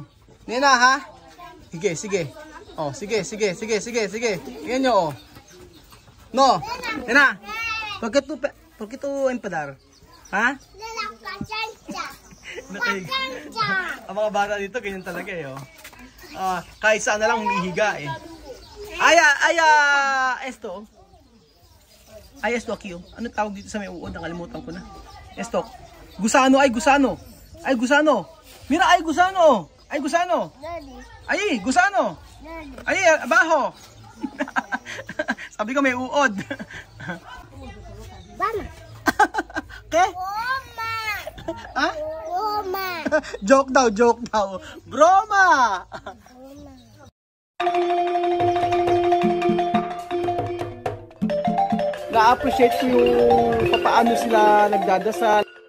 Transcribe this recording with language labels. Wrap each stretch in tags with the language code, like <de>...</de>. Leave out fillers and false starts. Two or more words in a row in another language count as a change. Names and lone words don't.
<tl>Nena ha? Sige. Sige. Yan nyo No. Nena. Bakit to empadar? Ha? Ang mga bata dito ganyan talaga kahit saan na lang humihiga</tl> <es>esto aquí</es> <tl>ano tawag dito sa may uod, nakalimutan ko na.</tl> <es>Esto. Gusano. Mira, gusano. Ay, gusano. Ay, abajo.</es> <tl>Sabi ko may uod.</tl> <es>Mama. Ke? Broma. Ha? Broma.</es> <tl>Joke daw. Broma. Na-appreciate ko yung paano sila nagdadasal.</tl>